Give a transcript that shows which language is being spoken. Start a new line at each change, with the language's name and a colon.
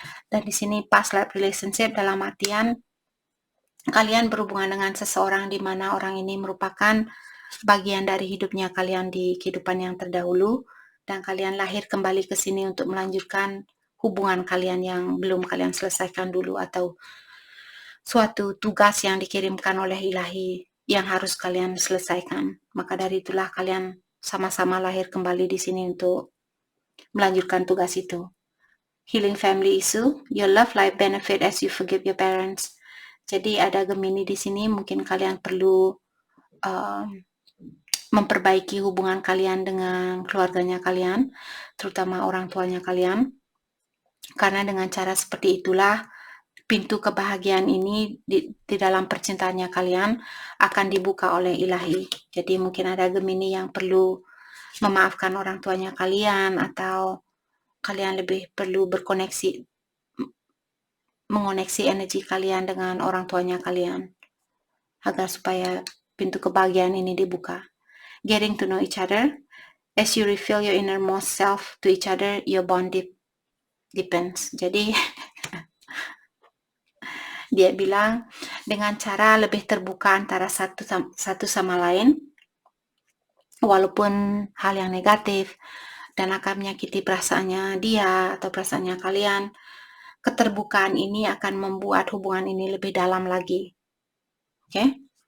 Indonesian: Dan di sini
English: past life relationship
Indonesian: dalam artian kalian berhubungan dengan seseorang di mana orang ini merupakan bagian dari hidupnya kalian di kehidupan yang terdahulu, dan kalian lahir kembali ke sini untuk melanjutkan hubungan kalian yang belum kalian selesaikan dulu, atau suatu tugas yang dikirimkan oleh ilahi yang harus kalian selesaikan. Maka dari itulah kalian sama-sama lahir kembali di sini untuk melanjutkan tugas itu.
English: Healing family issue, your love life benefit as you forgive your parents.
Indonesian: Jadi ada Gemini di sini, mungkin kalian perlu memperbaiki hubungan kalian dengan keluarganya kalian, terutama orang tuanya kalian. Karena dengan cara seperti itulah pintu kebahagiaan ini di dalam percintaannya kalian akan dibuka oleh ilahi. Jadi mungkin ada Gemini yang perlu memaafkan orang tuanya kalian, atau kalian lebih perlu mengoneksi energi kalian dengan orang tuanya kalian agar supaya pintu kebahagiaan ini dibuka.
English: Getting to know each other, as you reveal your innermost self to each other, your bond deepens.
Indonesian: Jadi dia bilang dengan cara lebih terbuka antara satu sama lain, walaupun hal yang negatif dan akan menyakiti perasaannya dia atau perasaannya kalian, keterbukaan ini akan membuat hubungan ini lebih dalam lagi. Oke?